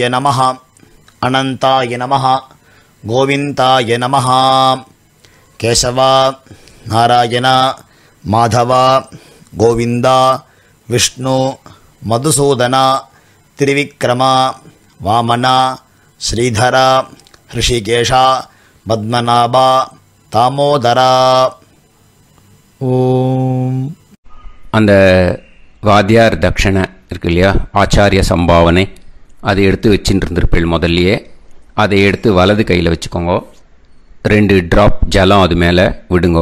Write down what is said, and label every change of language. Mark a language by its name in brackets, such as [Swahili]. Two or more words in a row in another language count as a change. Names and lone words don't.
[Sanskrit] नमः अनन्ताय नमः गोविन्दाय नमः केशव नारायण माधव गोविंद विष्णु मधुसूदन त्रिविक्रम वामन श्रीधर ऋषिकेश पद्मनाभ दामोदर ஓம். [Tamil] அந்த வாத்தியார் தட்சணை இருக்கு இல்லையா, ஆச்சாரிய சம்பாவனை, அதை எடுத்து வச்சுட்டு இருந்திருப்பேள் முதல்லையே. அதை எடுத்து வலது கையில் வச்சுக்கோங்க. 2 ட்ராப் ஜலம் அது மேலே விடுங்கோ.